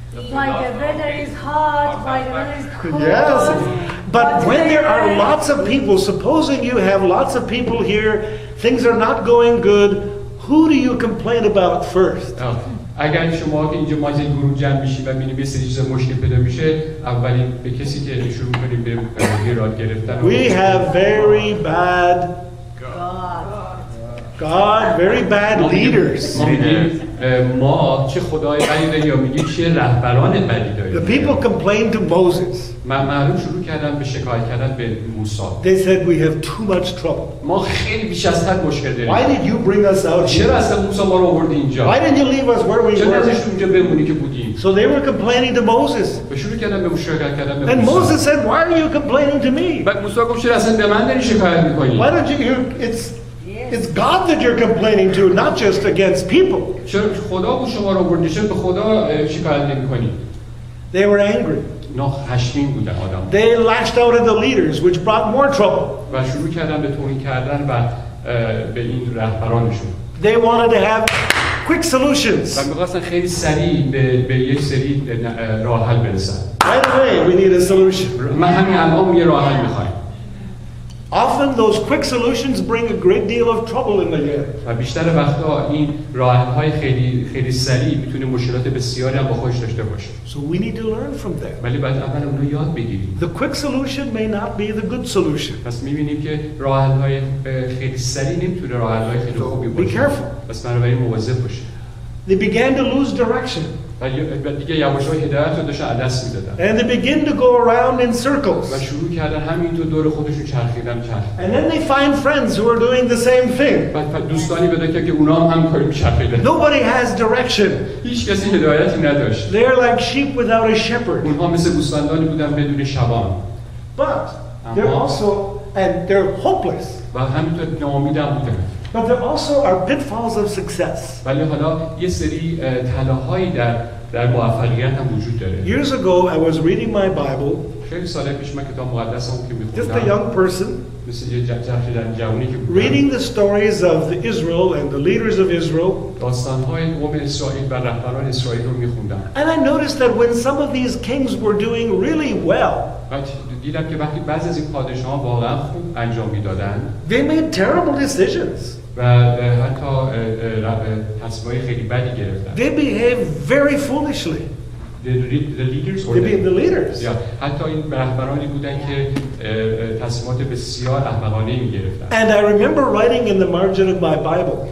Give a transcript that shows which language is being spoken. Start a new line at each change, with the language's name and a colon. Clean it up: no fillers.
English: Why the weather is hot, why the weather is cold. Yes. But when there are Whatever. lots of people, supposing you have lots of people here, things are not going good, who do you complain about first?
Persian: اگر شما که اینجا ما از این گروه جمع میشیم و ببینیم یه سری چیزا مشکل پیدا میشه اولین به کسی که شروع کنیم به ایراد گرفتن
English: We have very bad God, very bad leaders.
Persian: ما میگیم ما چه خدای بدی داریم یا میگیم چه رهبران بدی
English: The
Persian: داریم
English: people complained to Moses.
Persian: مردم شروع کردن به شکایت کردن به موسی
English: They said, we have too much trouble.
Persian: ما خیلی بیش از حد مشکل
English: Why
Persian: داریم
English: did you bring us out
Persian: چرا
English: here?
Persian: اصلا موسی ما رو آوردی اینجا
English: Why didn't you leave us where we
Persian: چرا
English: were?
Persian: نذاشتی اونجا بمونی که بودیم
English: So they were complaining to Moses.
Persian: و شروع کردن به شکایت کردن به
English: And
Persian: موسی
English: Moses said, why are you complaining to me?
Persian: بعد موسی گفت چرا اصلا به من داری شکایت می‌کنی
English: Why don't it's God that you're complaining to, not just against people.
Persian: چرا خدا بود شما رو آورده چرا به خدا شکایت نمی‌کنی
English: They were angry.
Persian: اینا خشمگین بودن آدم
English: They lashed out at the leaders, which brought more trouble.
Persian: و شروع کردن به توهین کردن و به این رهبرانشون
English: They wanted to have quick solutions.
Persian: و می‌خواستن خیلی سریع به یک سری راه حل برسن
English: Right away, we need a solution.
Persian: من همین الان یه راه حل می‌خوایم
English: Often those quick solutions bring a great deal of trouble in the end.
Persian: و بیشتر وقتا این راه حل‌های خیلی سریع میتونه مشکلات بسیاری هم با خودش داشته باشه
English: So we need to learn from them.
Persian: ولی باید اول اون رو یاد بگیریم
English: The quick solution may not be the good solution.
Persian: پس می‌بینیم که راه حل‌های خیلی سریع نمیتونه راه حل‌های خیلی خوبی
English: Be
Persian: باشه
English: careful.
Persian: پس بنابراین مواظب باشه
English: They began to lose direction.
Persian: و دیگه یواش‌ها هدایت رو داشتن از دست می‌دادن
English: And they begin to go around in
Persian: و
English: circles.
Persian: شروع کردن همینطور دور خودشون چرخیدن
English: And then they find friends who are doing the same thing.
Persian: بعد دوستانی پیدا کرد که اونا هم همین کاری می‌چرخیدن
English: Nobody has direction.
Persian: هیچ کسی هدایتی نداشت
English: They're like sheep without a shepherd.
Persian: اونها مثل گوسفندانی بودن بدون شبان
English: But they're also, and they're hopeless.
Persian: و همینطور ناامید هم بودن
English: But there also are pitfalls of success.
Persian: ولی حالا یه سری تلاهایی در موفقیت هم وجود داره
English: Years ago, I was reading my Bible,
Persian: خیلی سال پیش من کتاب مقدسم که
English: just a
Persian: می‌خوندم
English: young person,
Persian: مثل یه جوانی که بودم
English: reading the stories of the Israel and the leaders of Israel.
Persian: داستان‌های قوم اسرائیل و رهبران اسرائیل رو می‌خوندم
English: And I noticed that when some of these kings were doing really well,
Persian: و دیدم که وقتی بعضی از این پادشاهان واقعا خوب انجام میدادن
English: they made terrible decisions.
Persian: و حتی تصمیم‌های خیلی بدی گرفتن
English: They behaved very foolishly. the leaders or The leaders.
Persian: یا حتی این رهبرانی بودن که تصمیمات بسیار احمقانه می‌گرفتن
English: And I remember writing in the margin of my Bible,